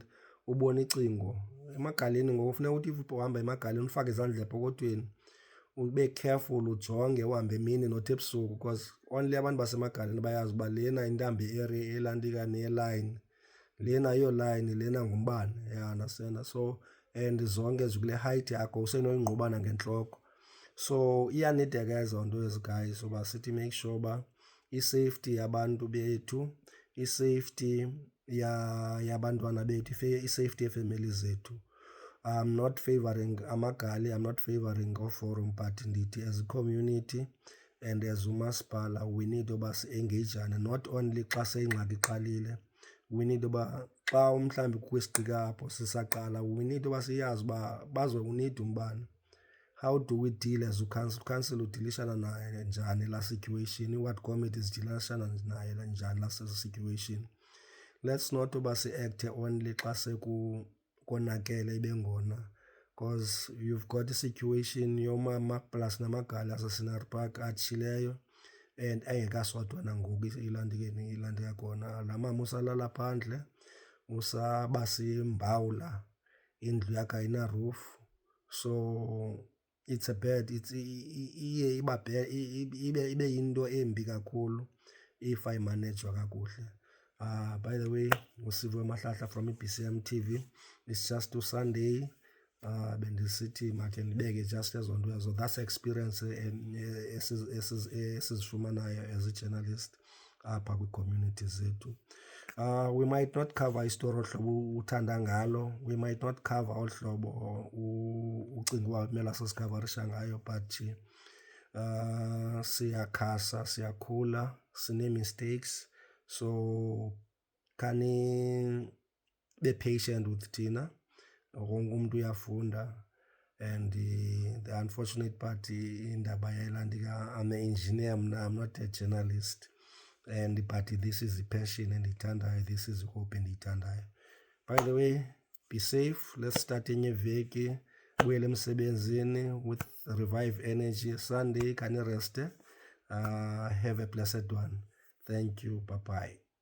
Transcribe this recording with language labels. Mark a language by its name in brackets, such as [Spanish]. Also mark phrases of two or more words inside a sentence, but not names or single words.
[Xhosa] Ubona icingo emagaleni ngoku funeka uthi if uhamba emagaleni ufake izandla epokothweni, ube careful, ujonge, uhambe emini not ebusuku, [English] because only [Xhosa] abantu basemagaleni bayazi uba lena intambo elantika neyelayini, lena ayiyo layini, lena ngumbane, [English] you understand. So and [Xhosa] zonke zikule height yakho usenoyingqubana ngentloko. So iyanida ke ezo nto ezi guys uba sithi [English] make sure [Xhosa] uba i-safety yabantu bethu, i-safety yabantwana bethu, i-safety yeefemeli zethu. [English] I'm not favoring amagali, I'm not favoring oforum, but ndithi as a community and as umasipala we need [Xhosa] uba si-engagane, [English] not only [Xhosa] xa seyingxaki iqalile. [English] We need [Xhosa] uba xa mhlawumbi kukho isigqika apho sisaqala, [English] we need [Xhosa] uba siyazi uba bazowunida umbane. [English] How do we deal as ucouncil? [Xhosa] Ucouncil udilishana naye njani la situation? I-ward committee zidilishana naye njani la situation? [English] Let's not [Xhosa] uba si-acte only xa sekonakele ibengona, [English] because you've got [Xhosa] i-situation yomamaplasi namagali aseScenery Park atshileyo and engekasodwa nangoku ilantika khona. Laa mama usalala phandle, usaba simbawula, indlu yakhe ayina-roof. [English] So it's a bad, [Xhosa] iye ibe yinto embi kakhulu if ayimanejwa kakuhle. [English] By the way, uSiviwe Mahlahla from i-BCM TV. It's just Sunday. [Xhosa] Bendisithi makhe ndibeke just ezo nto ezo. [English] That's experience esizifumanayo as a journalist [Xhosa] apha kwi-community zethu. [English] We might not cover [Xhosa] istory ohlobo uthanda ngalo, [English] we might not cover [Xhosa] olu hlobo ucinga uba kumele sisikhavarisha ngayo, but siyakhasa, siyakhula, sinee-mistakes. So khani [English] be patient [Xhosa] with thina, wonke umntu uyafunda. [English] And the unfortunate part [Xhosa] indaba yelantika, [English] I'm an engineer mna, I'm not a journalist. And but this is the passion endiyithandayo, this is the hope endiyithandayo. By the way, be safe. Let's start [Xhosa] enye iveki, buyele emsebenzini [English] with revive energy. Sunday kanireste. Have a blessed one. Thank you. Bye-bye.